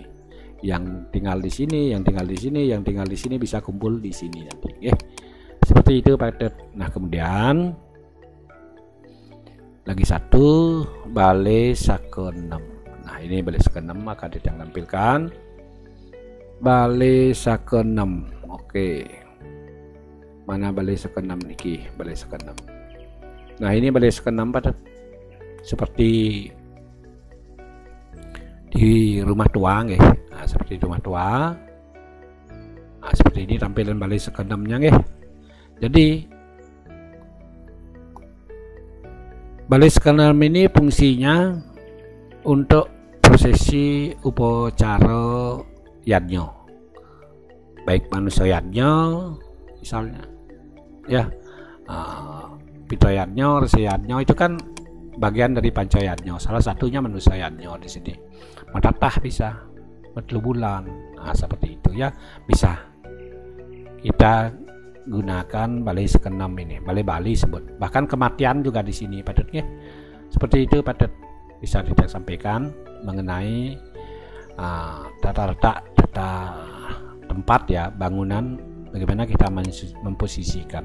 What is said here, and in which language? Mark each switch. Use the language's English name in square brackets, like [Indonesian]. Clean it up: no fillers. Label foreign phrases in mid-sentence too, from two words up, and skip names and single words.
[Indonesian] Yang tinggal di sini, yang tinggal di sini, yang tinggal di sini bisa kumpul di sini nanti, seperti itu Padat. Nah kemudian lagi satu, balai sakenem. Nah ini balai sakenem akan ditampilkan. Balai sakenem, oke. Mana balai sakenem niki? Balai sakenem. Nah ini balai sakenem Padat, seperti di rumah tua, Nah, seperti rumah tua. Nah, seperti ini tampilan balai sakenemnya, Jadi balai sakenem ini fungsinya untuk prosesi upacara yadnya, baik manusia yadnya misalnya ya, pito yadnya, resi yadnya itu kan bagian dari panca yadnya, salah satunya manusia yadnya di sini. Matatah bisa, bulan. Nah, seperti itu ya, bisa kita gunakan balai sakenem ini, balai Bali sebut. Bahkan kematian juga di sini Padatnya. Seperti itu Padat, bisa kita sampaikan mengenai tata tempat ya, bangunan, bagaimana kita memposisikan.